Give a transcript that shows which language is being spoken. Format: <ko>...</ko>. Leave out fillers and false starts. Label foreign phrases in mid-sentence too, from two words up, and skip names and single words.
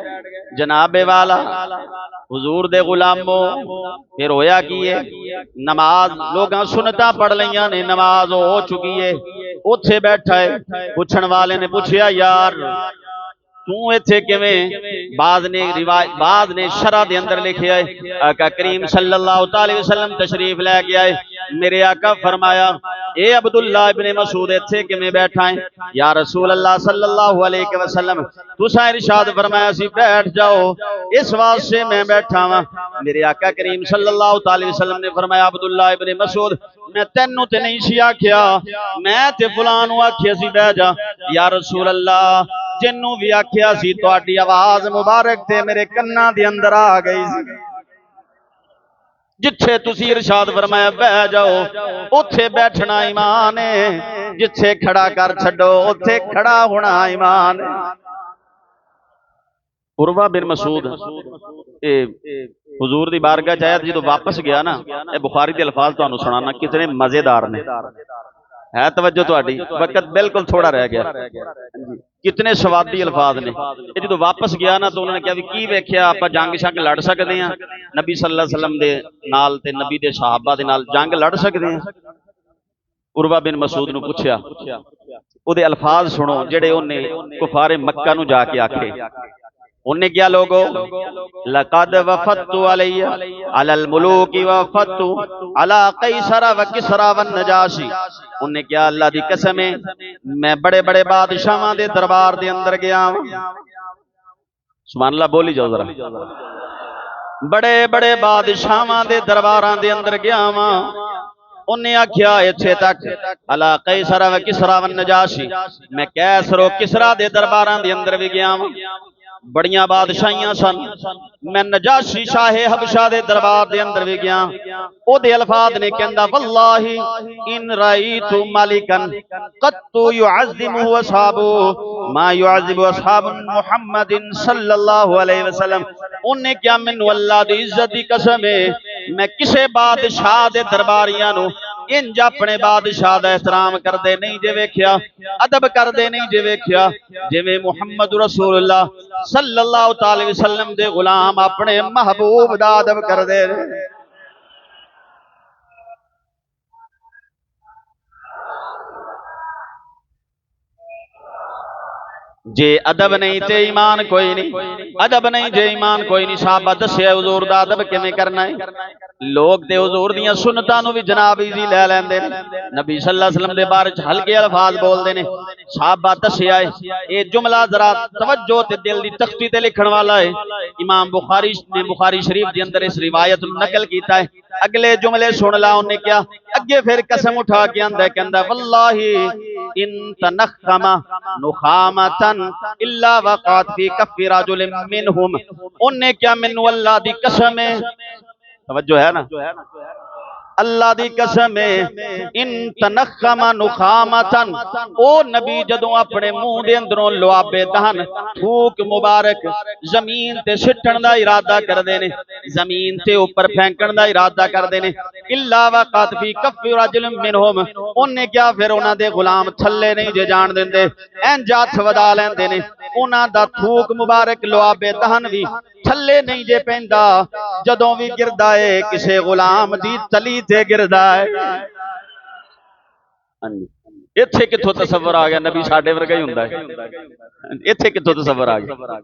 <pa>جناب والا حضور دے غلامو پھر ہویا کی ہے، نماز لوگ سنتا پڑھ لیا نے، نماز ہو چکی ہے، اوتھے بیٹھا ہے. پچھن والے نے پچھیا یار توں ایتھے کیویں? بعد نے شرح دے اندر لکھیا ہے آقا کریم</pa> <ar>صلى الله عليه وسلم</ar> <pa>تشریف لے کے آئے. میرے آقا فرمایا اے عبداللہ ابن مسعود ایتھے کیویں بیٹھا ہے?</pa> <ar>يا رسول الله صلى الله عليه وسلم</ar> <pa>تساں ارشاد فرمایا سی بیٹھ جاؤ، اس واسطے میں بیٹھا واں. میرے آقا کریم</pa> <ar>صلى الله عليه وسلم</ar> <pa>نے فرمایا عبداللہ ابن مسعود میں تینوں تے نہیں سی آکھیا، میں تے فلاں نوں آکھیا سی بہہ جا.</pa> <ar>يا رسول الله</ar> <pa>جنہوں بھی آکھیا سی تہاڈی آواز مبارک تے میرے کناں دے اندر آ گئی سی. جتھے تسی ارشاد فرمایا بہہ جاؤ اوتھے بیٹھنا ایمان ہے، جتھے کھڑا کر چھڈو اوتھے کھڑا ہونا ایمان ہے. عروہ بن مسعود حضور دی بارگاہ چ آیا، جو واپس گیا نا، یہ بخاری کے الفاظ تہانوں سنانا کتنے مزیدار نے. ہے توجہ تہاڈی، وقت بالکل تھوڑا رہ گیا، کتنے سوادی الفاظ نے. جو واپس گیا نا تو انہوں نے کہا بھئی کی ویکھیا آپاں جنگ شنگ لڑ سکتے ہیں نبی</pa> <ar>صلى الله عليه وسلم</ar> <pa>دے نال تے نبی دے صحابہ دے نال جنگ لڑ سکتے ہیں? عروہ بن مسعود نوں پچھیا، اوہدے الفاظ سنو جیہڑے انہاں کفار مکہ نوں جا کے آکھے. انہاں کیہا لوکو</pa> <ar>لقد وفدت على الملوك وفدت على قيصر وكسرى والنجاشي.</ar> <pa>انہاں کیہا اللہ دی قسم ہے میں وڈے وڈے بادشاہاں دے دربار دے اندر گیا.</pa> <ar>سبحان الله</ar> <pa>بولی جاؤ ذرا، وڈے وڈے بادشاہاں دے درباراں دے اندر گیا واں. انہاں آکھیا ایتھے تک</pa> <ar>على قيصر وكسرى والنجاشي,</ar> <pa>میں قیصر کسریٰ دے درباراں دے اندر بھی گیا واں، وڈیاں بادشاہیاں سن. میں نجاشی شاہ حبشہ دے دربار دے اندر بھی گیا. اوہدے الفاظ نے کہندا</pa> <ar>والله إن رأيت ملكا قط يعظمه أصحابه ما يعظم أصحاب محمد صلى الله عليه وسلم.</ar> <pa>انہاں کیہا مینوں اللہ دی عزت دی قسم ہے میں کسے بادشاہ دے درباریاں نوں انج اپنے بادشاہ دا احترام کردے نہیں جے ویکھیا، ادب کردے نہیں جے ویکھیا جیویں محمد رسول اللہ</pa> <ar>صلى الله عليه وسلم</ar> <pa>دے غلام اپنے محبوب دا ادب کردے نے. جے ادب نہیں تے ایمان کوئی نہیں، ادب نہیں جے ایمان کوئی نہیں. صحابہ دسیا حضور دا ادب کیویں کرنا ہے۔ لوگ تے حضور دیاں سنتاں نوں بھی جناب ایزی لے لیندے نے، نبی</pa> <ar>صلى الله عليه وسلم</ar> <pa>دے بارے چ ہلکے الفاظ بولدے نے. صحابہ دسیا ہے یہ جملہ ذرا توجہ تے دل دی تختی تے لکھن والا ہے. امام بخاری نے بخاری شریف دے اندر اس روایت نوں نقل کیتا ہے. اگلے جملے سن لا انہاں کیہا اگے پھر قسم اٹھا کے آندا ہے، کہندا</pa> <ar>والله إن تنخم نخامة إلا وقعت في كف رجل منهم.</ar> <pa>انہاں کیہا مینوں اللہ دی قسم ہے، توجہ ہے نا، اللہ دی قسم ہے</pa> <ar>إن تنخم نخامة</ar> <pa>او نبی جدوں اپنے منہ دے اندروں لعاب دہن تھوک مبارک زمین تے سٹن دا ارادہ کردے نے، زمین تے اوپر پھینکن دا ارادہ کردے نے,</pa> <ar>إلا وقعت في كف رجل منهم</ar> <pa>انہاں کیہا پھر انہاں دے غلام تھلے نہیں جے جان دیندے، انج ہتھ ودھا لیندے نے، انہاں دا تھوک مبارک لعاب دہن بھی تھلے نہیں جے پیندا جدوں بھی گردا ہے کسے غلام دی تلی تے گردا ہے. ایتھے کتھوں تصور آ گیا نبی ساڈے ورگا ہی ہندا ہے، ایتھے کتھوں تصور آ گیا.</pa>